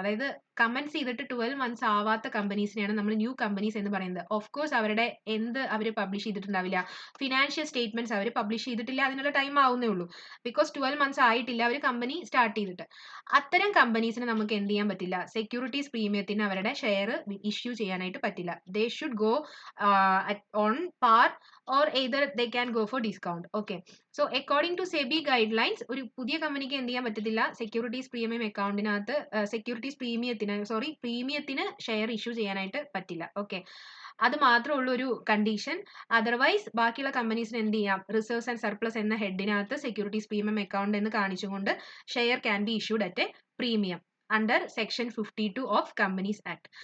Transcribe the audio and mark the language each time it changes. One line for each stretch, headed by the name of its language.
Malayalam: അതായത് കമൻസ് ചെയ്തിട്ട് 12 മന്ത്സ് ആവാത്ത കമ്പനീസിനെയാണ് നമ്മൾ ന്യൂ കമ്പനീസ് എന്ന് പറയുന്നത്. ഓഫ് കോഴ്സ് അവരുടെ അവർ പബ്ലിഷ് ചെയ്തിട്ടുണ്ടാവില്ല, ഫിനാൻഷ്യൽ സ്റ്റേറ്റ്മെന്റ്സ് അവർ പബ്ലിഷ് ചെയ്തിട്ടില്ല, അതിനുള്ള ടൈം ആവുന്നേ ഉള്ളൂ. ബിക്കോസ് 12 മന്ത്സ് ആയിട്ടില്ല അവർ കമ്പനി സ്റ്റാർട്ട് ചെയ്തിട്ട്. അത്തരം കമ്പനീസിന് നമുക്ക് എന്ത് ചെയ്യാൻ പറ്റില്ല? സെക്യൂരിറ്റീസ് പ്രീമിയത്തിന് അവരുടെ ഷെയർ ഇഷ്യൂ ചെയ്യാനായിട്ട് പറ്റില്ല.
English: They should go on par or either they can go for discount. Okay, so according to SEBI guidelines,
Malayalam: ഒരു പുതിയ കമ്പനിക്ക് എന്ത് ചെയ്യാൻ പറ്റത്തില്ല? Securities premium അക്കൗണ്ടിനകത്ത് securities പ്രീമിയത്തിന് share issue ചെയ്യാനായിട്ട് പറ്റില്ല. ഓക്കെ, അത് മാത്രമേ ഉള്ളൂ ഒരു കണ്ടീഷൻ. അതർവൈസ് ബാക്കിയുള്ള കമ്പനീസിന് എന്ത് ചെയ്യാം? റിസർവ്സ് ആൻഡ് സർപ്ലസ് എന്ന ഹെഡിനകത്ത് സെക്യൂരിറ്റീസ് പ്രീമിയം അക്കൗണ്ട് എന്ന് കാണിച്ചുകൊണ്ട്
English: Share can be issued at a premium under section 52 of Companies Act.